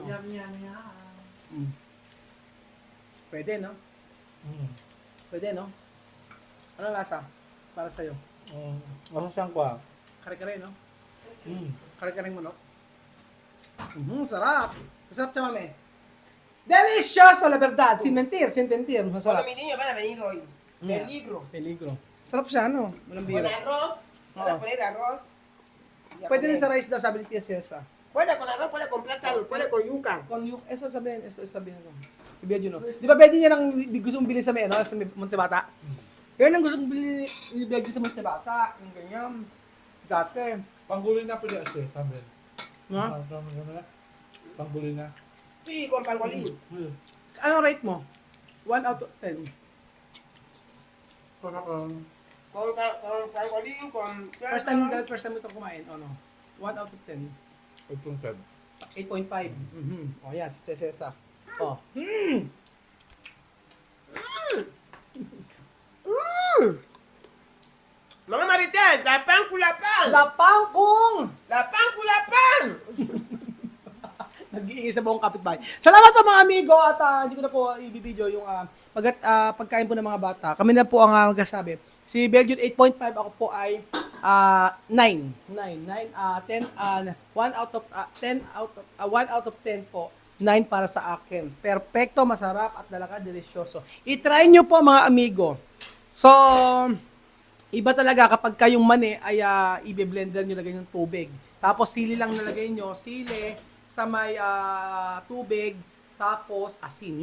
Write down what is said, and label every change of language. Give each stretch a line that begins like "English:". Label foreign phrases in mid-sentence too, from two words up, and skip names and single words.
Filipino: Yan. Pwede, no? Pwede, no? Ano lasa? Para sa'yo. Masa siyang kwa? Kare-kare, no? Kare-kare mo, no? Sarap. Masarap siya, mami.
Spanish: Delicioso, la verdad. Sin mentir. Cuando
Filipino: Masarap.
Spanish: mis niños van a venir hoy, peligro. Peligro.
Filipino: Sarap siya, ano? Walang
Spanish: Con
Filipino: biro.
Spanish: arroz, van a
Filipino: Oo.
Spanish: poner arroz. y a
Filipino: Pwede
Spanish: poner-
Filipino: rin sa rice daw, sabi ni Tia Cesa.
Spanish: Puede con arroz, puede con plátano, puede con yuca.
Filipino: Kung yung, eso sabihin ko. Si Bedyo, no? Di ba Bedyo niya ang gustong bilhin sa may, ano, sa may Montebata? Yan ang gustong bilhin ni Bedyo sa Montebata. Yung ganyan. Dati. Panggulin na pwede kasi, sabi. Ha? Panggulin na.
Spanish: Sí, con pangolín.
Filipino: Ano rate mo?
English: 1 out of 10.
Spanish: Para Con pangolín, con
Filipino: First time mo ito kumain, ano?
English: 1 out of 10. 8.5.
Filipino: 8.5. O yan, si Tia Cesa. Oh. Mga Marites, lapang kulapang! Lapang kung! Lapang kulapang! Nag-iingay sa buong kapitbahay. Salamat po mga amigo at hindi ko na po i-video yung pagkain po ng mga bata. Kami na po ang magsasabi. Si Belgium 8.5, ako po ay 9.
English: 10, 1 out of 10 1 out of 10 po.
Filipino: 9 para sa akin. Perfecto, masarap at talaga delisyoso. I-try nyo po mga amigo. So, iba talaga kapag kayong mani ay i-blender nyo, lagay ng tubig. Tapos sili lang nalagay nyo, sili sa may tubig, tapos asin.